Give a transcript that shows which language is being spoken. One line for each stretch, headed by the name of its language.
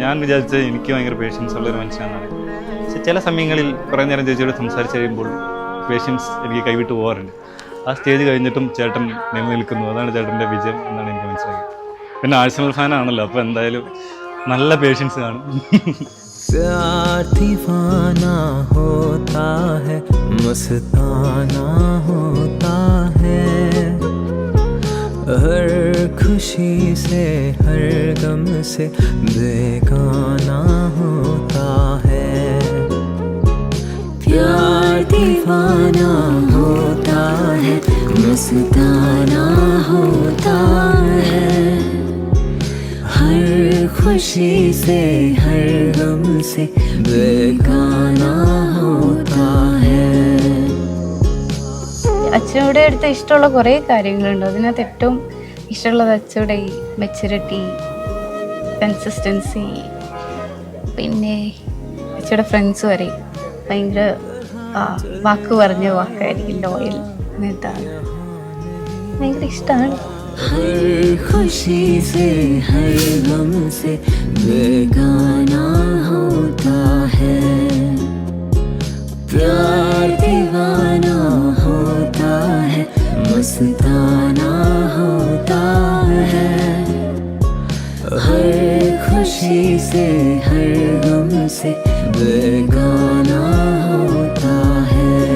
Malayalam: ഞാൻ വിചാരിച്ചത് എനിക്ക് ഭയങ്കര പേഷ്യൻസ് ഉള്ളൊരു മനുഷ്യനാണ്. പക്ഷെ ചില സമയങ്ങളിൽ കുറേ നേരം ചേച്ചിയോട് സംസാരിച്ച് കഴിയുമ്പോൾ പേഷ്യൻസ് എനിക്ക് കൈവിട്ട് പോകാറുണ്ട്. ആ സ്റ്റേജ് കഴിഞ്ഞിട്ടും ചേട്ടൻ നിലനിൽക്കുന്നു, അതാണ് ചേട്ടൻ്റെ വിജയം എന്നാണ് എനിക്ക് മനസ്സിലായത്. പിന്നെ ആഴ്സണൽ ഫാനാണല്ലോ, അപ്പോൾ എന്തായാലും നല്ല പേഷ്യൻസ് കാണും.
Hindi: प्यार दीवाना होता है, मस्ताना होता है, हर खुशी से हर गम से बेगाना होता है. प्यार दीवाना होता है, मस्ताना होता है, हर खुशी से हर गम से बेगाना होता है.
Malayalam: അച്ഛനോടെ അടുത്ത് ഇഷ്ടമുള്ള കുറേ കാര്യങ്ങളുണ്ട്. അതിനകത്ത് ഏറ്റവും ഇഷ്ടമുള്ളത് അച്ഛയുടെ ഈ മെച്യൂരിറ്റി, കൺസിസ്റ്റൻസി, പിന്നെ അച്ഛയുടെ ഫ്രണ്ട്സ് വരെ ഭയങ്കര വാക്ക് പറഞ്ഞ വാക്കായിരിക്കും, ലോയൽ, അങ്ങനത്തെ ഭയങ്കര ഇഷ്ടമാണ്.
Hindi: हर खुशी से हर गम से बेगाना होता है. यार दीवाना होता है, मस्ताना होता है, हर खुशी से हर गम से बेगाना होता है.